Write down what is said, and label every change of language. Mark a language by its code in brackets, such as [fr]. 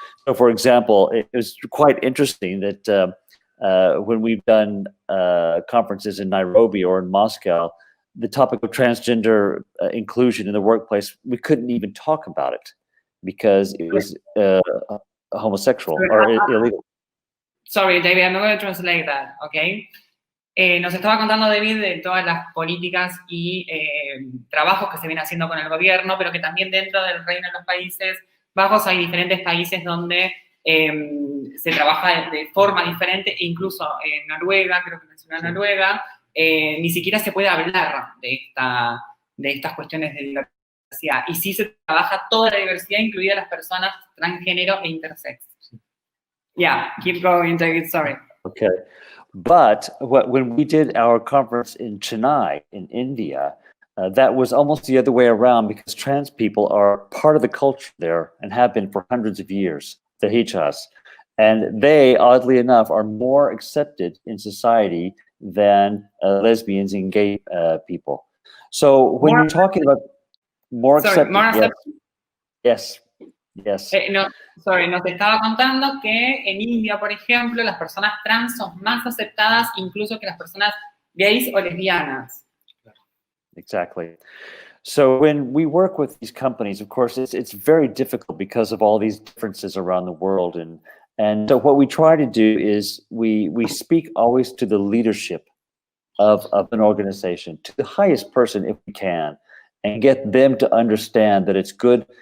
[en] So for example, it was quite interesting that when we've done conferences in Nairobi or in Moscow, the topic of transgender inclusion in the workplace, we couldn't even talk about it because it was homosexual or illegal. Sorry, David, I'm not going to translate that, okay? [es] Nos estaba contando David de todas las políticas y trabajos que se vienen haciendo con el gobierno, pero que también dentro del Reino de los Países Bajos hay diferentes países donde se trabaja de forma diferente, e incluso en Noruega, creo que mencionó Noruega, ni siquiera se puede hablar de estas cuestiones de diversidad. Y sí se trabaja toda la diversidad, incluida las personas transgénero e intersex. [en] Yeah, keep going, David, sorry. Okay. But when we did our conference in Chennai, in India, that was almost the other way around because trans people are part of the culture there and have been for hundreds of years, the Hijas. And they, oddly enough, are more accepted in society than lesbians and gay people. So when you're talking about more accepted, yes. [es] No, nos estaba contando que en India, por ejemplo, las personas trans son más aceptadas incluso que las personas gays o lesbianas. [en] Exactly. So when we work with these companies, of course, it's very difficult because of all these differences around the world. And so what we try to do is we speak always to the leadership of an organization, to the highest person if we can, and get them to understand that it's good.